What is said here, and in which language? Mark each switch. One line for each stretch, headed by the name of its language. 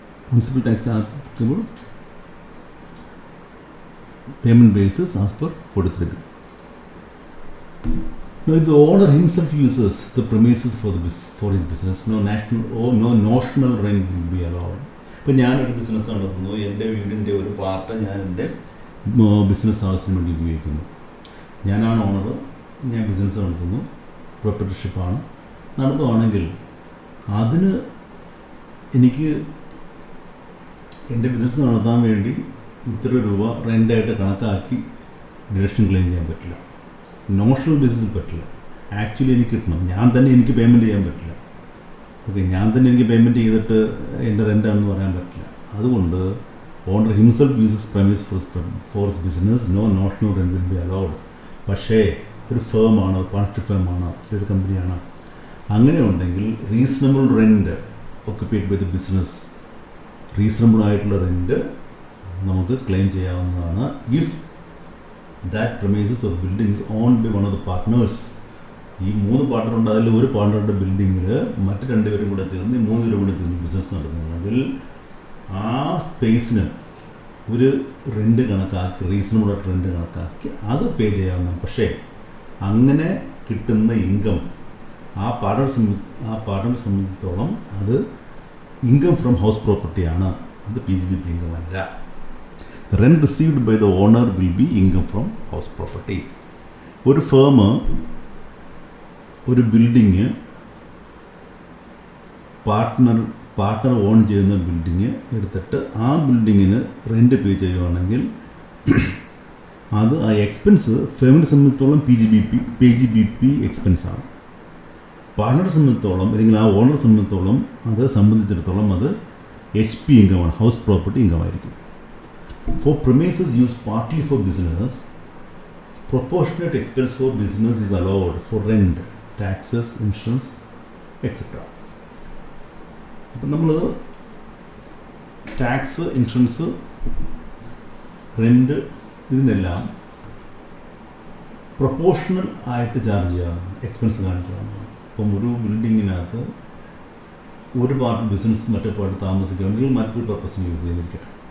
English: Municipal taxes are applicable payment basis as per 43B. Now, if the owner himself uses the premises for his business, no notional rent will be allowed.
Malayalam: ഇപ്പോൾ ഞാനൊരു business നടത്തുന്നു, എൻ്റെ വീടിൻ്റെ ഒരു part ഞാൻ എൻ്റെ business ആവശ്യത്തിന് വേണ്ടി ഉപയോഗിക്കുന്നു. ഞാനാണ് ഓണർ, ഞാൻ ബിസിനസ് നടത്തുന്നു, പ്രൊപ്പറേറ്റർഷിപ്പാണ് നടത്തുകയാണെങ്കിൽ അതിന് എനിക്ക് എൻ്റെ ബിസിനസ് നടത്താൻ വേണ്ടി ഇത്ര രൂപ റെൻ്റായിട്ട് കണക്കാക്കി ഡിഡക്ഷൻ ക്ലെയിം ചെയ്യാൻ പറ്റില്ല. നോഷണൽ ബേസിസിൽ പറ്റില്ല. ആക്ച്വലി എനിക്ക് കിട്ടണം, ഞാൻ തന്നെ എനിക്ക് പേയ്മെൻറ്റ് ചെയ്യാൻ പറ്റില്ല. ഓക്കെ, ഞാൻ തന്നെ എനിക്ക് പേയ്മെൻറ്റ് ചെയ്തിട്ട് എൻ്റെ റെൻ്റാണെന്ന് പറയാൻ പറ്റില്ല. അതുകൊണ്ട്
English: Owner himself uses premises for his business, no notional rent will be allowed.
Malayalam: പക്ഷേ ഒരു ഫേമാണ്, പാർട്ണർഷിപ്പ് ഫേമാണ്, ഒരു കമ്പനിയാണ്, അങ്ങനെ ഉണ്ടെങ്കിൽ
English: reasonable rent occupied by the business,
Malayalam: reasonable ആയിട്ടുള്ള റെൻറ്റ് നമുക്ക് ക്ലെയിം ചെയ്യാവുന്നതാണ്.
English: If that premises or building is owned by one of the partners.
Malayalam: ഈ 3 പാർട്ണറുണ്ട്, അതിൽ ഒരു പാർട്ണറുടെ ബിൽഡിങ്ങിൽ മറ്റ് 2 പേരും കൂടെ ചേർന്ന് 3 പേരും കൂടെ ചേർന്ന് ബിസിനസ് നടത്തുന്നുണ്ടെങ്കിൽ ആ സ്പേസിന് ഒരു റെൻറ്റ് കണക്കാക്കി, റീസണബിളായിട്ട് റെൻറ്റ് കണക്കാക്കി അത് പേ ചെയ്യാവുന്നതാണ്. പക്ഷേ അങ്ങനെ കിട്ടുന്ന ഇൻകം ആ പാർട്ണറെ സംബന്ധിച്ചിടത്തോളം അത് ഇൻകം ഫ്രം ഹൗസ് പ്രോപ്പർട്ടിയാണ്, അത് PGBP ഇൻകം അല്ല.
English: The rent received by the owner will be income from house property.
Malayalam: ഒരു ഫേം ഒരു ബിൽഡിങ് പാർട്ട്ണർ ഓൺ ചെയ്യുന്ന ബിൽഡിങ് എടുത്തിട്ട് ആ ബിൽഡിങ്ങിന് റെൻറ്റ് പേ ചെയ്യുകയാണെങ്കിൽ അത് ആ എക്സ്പെൻസ് ഫേമിനെ സംബന്ധിച്ചിടത്തോളം PGBP എക്സ്പെൻസാണ്. പാർട്ണറെ സംബന്ധിച്ചിടത്തോളം അല്ലെങ്കിൽ ആ ഓണറെ സംബന്ധിച്ചിടത്തോളം അത് HP ഇൻകമാണ്, house property ഇൻകമായിരിക്കും.
English: For premises used partly for business, proportionate expense for business is allowed for rent, taxes, insurance, etc.
Malayalam: അപ്പം നമ്മൾ ടാക്സ്, ഇൻഷുറൻസ്, റെൻറ്റ് ഇതിനെല്ലാം പ്രൊപ്പോർഷണൽ ആയിട്ട് ചാർജ് ചെയ്യാവുന്ന എക്സ്പെൻസ് കാണിക്കാവുന്നതാണ്. അപ്പം ഒരു ബിൽഡിങ്ങിനകത്ത് ഒരു പാർട്ട് ബിസിനസ് മറ്റേ പാർട്ട് താമസിക്കുകയാണെങ്കിൽ മറ്റൊരു പർപ്പസിന് യൂസ് ചെയ്തിരിക്കട്ടെ.